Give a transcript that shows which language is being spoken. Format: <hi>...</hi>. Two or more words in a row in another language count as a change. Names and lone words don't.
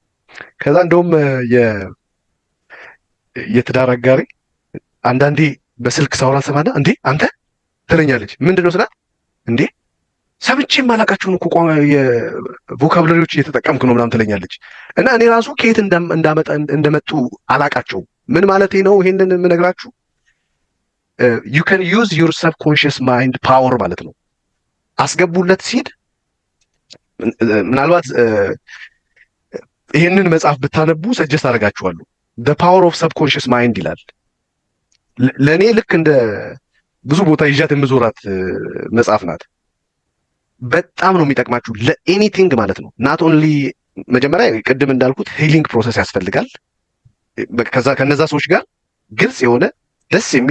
<am>ከዛ እንደውም የትዳር አጋሪ አንዳንዴ በስልክ ሳውራ ሰማና እንዴ አንተ ትለኛለች። ምንድነው ስላት እንዴ ሰምቼ ማላቃቸውን እኮ የቮካብለሪዎች እየተጠቀምክ ነው ምናምን ትለኛለች። እና እኔ ራሱ ከየት እንደመጡ አላቃቸው። ምን ማለቴ ነው ይሄንን የምነግራችሁ?</am> <en>you can use your subconscious mind power</en> <am>ማለት ነው። አስገቡለት ሲድ ምናልባት ይሄንን መጽሐፍ ብታነቡ ሰጀስት አደርጋችኋለሁ።</am> <en>the power of subconscious mind</en> <am>ይላል። ለእኔ ልክ እንደ ብዙ ቦታ ይዣት የምዞራት መጽሐፍ ናት። በጣም ነው የሚጠቅማችሁ ለኤኒቲንግ ማለት ነው።</am> <en>not only</en> <am>መጀመሪያ ቅድም እንዳልኩት</am> <en>healing process</en> <am>ያስፈልጋል። ከነዛ ሰዎች ጋር ግልጽ የሆነ ደስ የሚል</am>